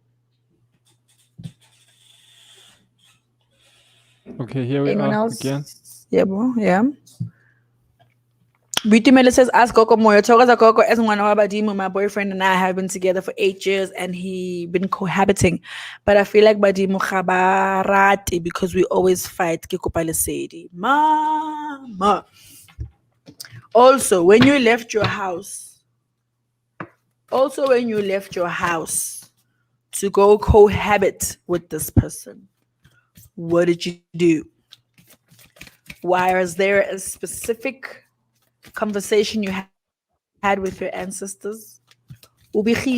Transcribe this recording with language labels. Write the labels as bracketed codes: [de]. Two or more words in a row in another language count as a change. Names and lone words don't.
[en] Okay, here we Anyone are again. else? Yeah, bro. Yeah. Beauty Mele says, ask Gogo Moyo. Togaza Gogo as one of Badimu, my boyfriend and I have been together for 8 years and he been cohabiting. But I feel like Badimu Khabarati because we always fight. [st] Ke kopa Lesedi. [en] Mama. Also, when you left your house, to go cohabit with this person, what did you do? Why is there a specific conversation you had with your ancestors, ubihile.